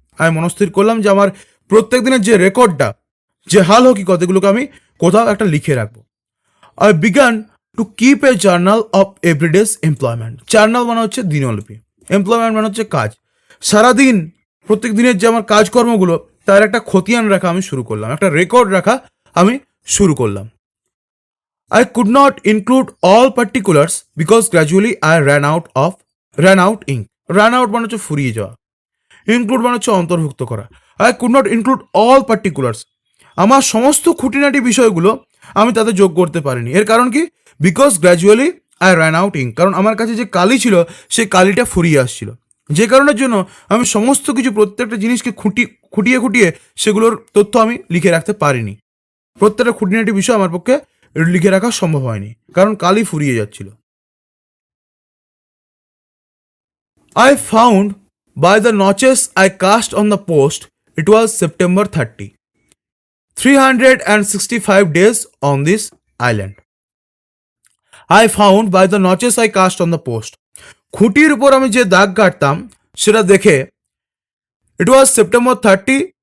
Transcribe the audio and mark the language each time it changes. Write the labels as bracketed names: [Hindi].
[Bangla] আমি মনস্থির করলাম যে আমার প্রত্যেক দিনের যে রেকর্ডটা, যে হাল হকিকত, এগুলোকে আমি কোথাও একটা লিখে রাখবো। [English] I began to keep a journal of every day's employment. [Bangla] Journal মানে হচ্ছে দিনলিপি, এমপ্লয়মেন্ট মানে হচ্ছে কাজ। সারাদিন প্রত্যেক দিনের যে আমার কাজকর্মগুলো, তার একটা খতিয়ান রাখা আমি শুরু করলাম, একটা রেকর্ড রাখা আমি শুরু করলাম। [English] I could not include all particulars because gradually I ran out ink. [Bangla] Ran out মানে হচ্ছে ফুরিয়ে যাওয়া, ইনক্লুড মানে হচ্ছে অন্তর্ভুক্ত করা। [English] I could not include all particulars, [Bangla] আমার সমস্ত খুঁটিনাটি বিষয়গুলো আমি তাতে যোগ করতে পারিনি। এর কারণ কি? [English] because gradually I ran out ink, [Bangla] কারণ আমার কাছে যে কালি ছিল সেই কালিটা ফুরিয়ে আসছিল, যে কারণের জন্য আমি সমস্ত কিছু, প্রত্যেকটা জিনিসকে খুঁটিয়ে খুঁটিয়ে সেগুলোর তথ্য আমি লিখে রাখতে পারিনি। প্রত্যেকটা খুঁটিনাটি বিষয় আমার পক্ষে লিখে রাখা সম্ভব হয়নি, কারণ কালি ফুরিয়ে যাচ্ছিল। [English] I found by the notches I cast on the post it was September 30. 365 days on this island. I found by the notches I cast on the post. [Bangla] খুঁটির উপর আমি যে দাগ কাটতাম সেটা দেখে [English] it was September 30,